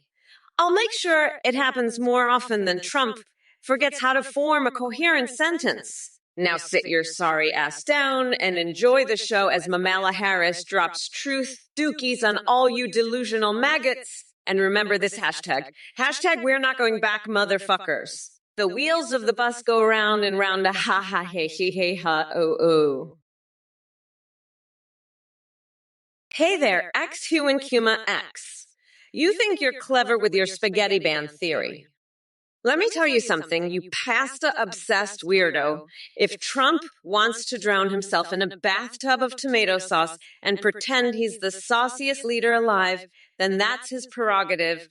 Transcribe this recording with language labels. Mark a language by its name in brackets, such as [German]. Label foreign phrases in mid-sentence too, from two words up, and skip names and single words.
[English] I'll make sure it happens more often than Trump forgets how to form a coherent sentence. Now sit your sorry ass down and enjoy the show as Mamala Harris drops truth dookies on all you delusional maggots. And remember this hashtag. Hashtag we're not going back, motherfuckers. The wheels of the bus go round and round a ha ha he he he ha oh oh. Hey there, X-Human Kuma X. You think you're clever with your spaghetti band theory. Let me tell you something, you pasta-obsessed weirdo. If Trump wants to drown himself in a bathtub of tomato sauce and pretend he's the sauciest leader alive, then that's his prerogative.